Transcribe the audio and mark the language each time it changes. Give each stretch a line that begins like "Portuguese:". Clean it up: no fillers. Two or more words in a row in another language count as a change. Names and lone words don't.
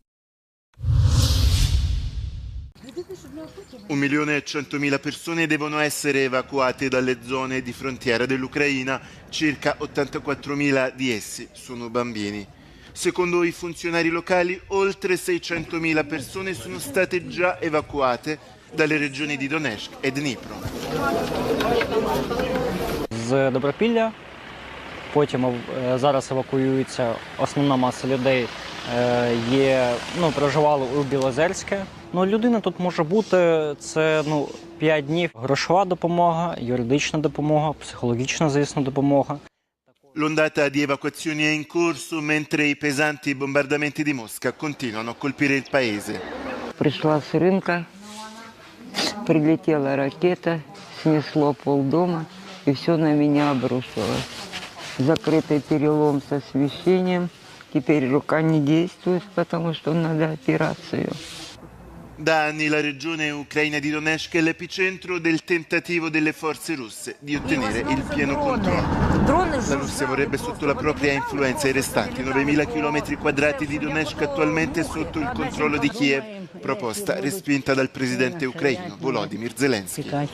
Italian: 1.100.000 persone devono essere evacuate dalle zone di frontiera dell'Ucraina. Circa 84.000 di essi sono bambini. Secondo i funzionari locali, oltre 600.000 persone sono state già evacuate dalle regioni di Donetsk e Dnipro.
Ukrainian: З Добропілля, потім зараз евакуюється основна маса людей, проживали у Білозерське. Людина тут може бути, це 5 днів. Грошова допомога, юридична допомога, психологічна, звісно, допомога.
Italian: L'ondata di evacuazioni è in corso mentre i pesanti bombardamenti di Mosca continuano a colpire il paese.
Russian: Пришла с рынка, прилетела ракета, снесло полдома, и все на меня обрушилось. Закрытый перелом с освещением. Теперь рука не действует, потому что надо операцию.
Italian: Da anni la regione ucraina di Donetsk è l'epicentro del tentativo delle forze russe di ottenere il pieno controllo. La Russia vorrebbe sotto la propria influenza i restanti 9.000 km² di Donetsk attualmente sotto il controllo di Kiev, proposta respinta dal presidente ucraino Volodymyr Zelensky.